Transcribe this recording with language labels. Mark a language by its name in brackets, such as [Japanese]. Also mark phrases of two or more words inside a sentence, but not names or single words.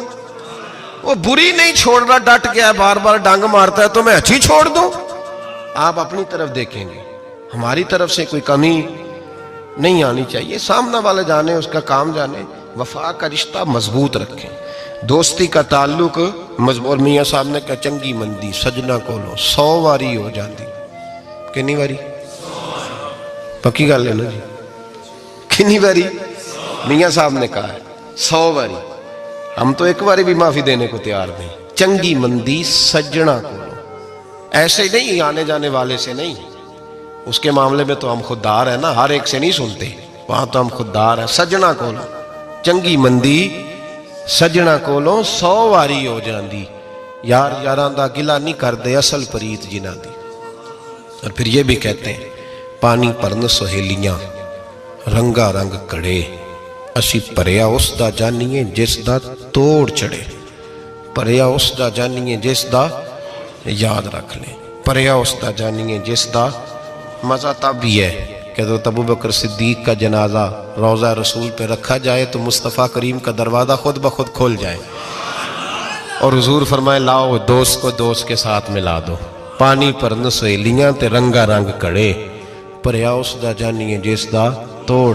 [Urdu] وہ بری نہیں چھوڑ رہا، ڈٹ گیا ہے، بار بار ڈانگ مارتا ہے تو میں اچھی چھوڑ دوں؟ آپ اپنی طرف دیکھیں گے، ہماری طرف سے کوئی کمی نہیں آنی چاہیے، سامنے والے جانے، اس کا کام جانے۔ وفا کا رشتہ مضبوط رکھیں، دوستی کا تعلق مضبوط۔ میاں صاحب نے کہا [Punjabi] چنگی مندی سجنا کولو 100 واری ہو جاندی، کنی واری؟ پکی گل ہے نا جی، کنی واری؟ [Urdu] میاں صاحب نے کہا ہے 100 واری، ہم تو ایک واری بھی معافی دینے کو تیار نہیں۔ [Punjabi] چنگی مندی سجنا کولو، [Urdu] ایسے نہیں آنے جانے والے سے نہیں، اس کے معاملے میں تو ہم خوددار ہیں نا، ہر ایک سے نہیں سنتے، وہاں تو ہم خوددار ہیں۔ [Punjabi] سجنا کولو چنگی مندی سجنا کولو 100 واری ہو جاندی، یار یاراں دا گلہ نہیں کر دے اصل پریت جنہ دی۔ [Urdu] اور پھر یہ بھی کہتے ہیں [Punjabi] ਪਾਣੀ ਭਰਨ ਸਹੇਲੀਆਂ ਰੰਗਾ ਰੰਗ ਕੜੇ, ਅਸੀਂ ਭਰਿਆ ਉਸ ਦਾ ਜਾਣੀਏ ਜਿਸ ਦਾ ਤੋੜ ਚੜੇ। ਭਰਿਆ ਉਸ ਦਾ ਜਾਣੀਏ ਜਿਸ ਦਾ, ਯਾਦ ਰੱਖ ਲੈ, ਭਰਿਆ ਉਸ ਦਾ ਜਾਣੀਏ ਜਿਸ ਦਾ। [Urdu] مزہ تب بھی ہے کہ حضرت ابو بکر صدیق کا جنازہ روضہ رسول پہ رکھا جائے تو مصطفیٰ کریم کا دروازہ خود بخود کھول جائے اور حضور فرمائے لاؤ دوست کو دوست کے ساتھ ملا دو. [Punjabi] ਪਾਣੀ ਭਰਨ ਸਹੇਲੀਆਂ ਤੇ ਰੰਗਾ ਰੰਗ ਕੜੇ, ਭਰਿਆ ਉਸਦਾ ਜਾਣੀਏ ਜਿਸਦਾ ਤੋੜ।